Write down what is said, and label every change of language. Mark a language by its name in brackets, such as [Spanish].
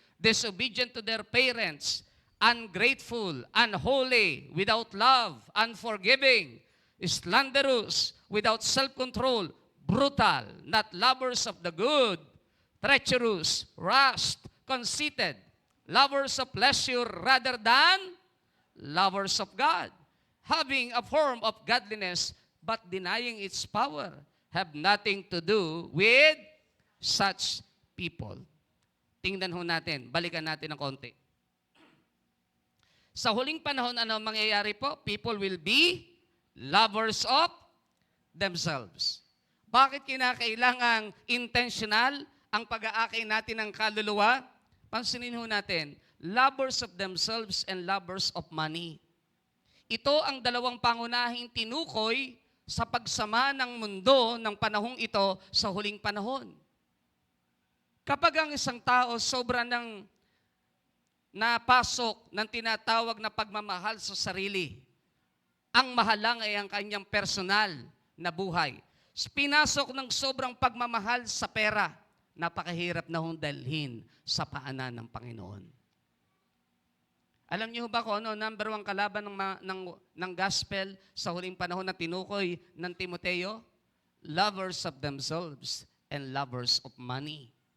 [English] disobedient to their parents, ungrateful, unholy, without love, unforgiving, slanderous, without self-control, brutal, not lovers of the good, treacherous, rash, conceited, lovers of pleasure rather than lovers of God, having a form of godliness but denying its power, have nothing to do with such people. [Filipino] Tingnan ho natin, balikan natin ng konti. Sa huling panahon, ano ang mangyayari po? [English] People will be lovers of themselves. [Filipino] Bakit kinakailangang intentional ang pag-aakay natin ng kaluluwa? Pansinin ho natin, [English] lovers of themselves and lovers of money. [Filipino] Ito ang dalawang pangunahing tinukoy sa pagsama ng mundo ng panahong ito sa huling panahon. Kapag ang isang tao sobra ng napasok ng tinatawag na pagmamahal sa sarili, ang mahalang ay ang kanyang personal na buhay. Pinasok ng sobrang pagmamahal sa pera, napakahirap na hong dalhin sa paanan ng Panginoon. Alam niyo ba kung ano number 1 kalaban ng gospel sa huling panahon na tinukoy ng Timoteo? [English] Lovers of themselves and lovers of money.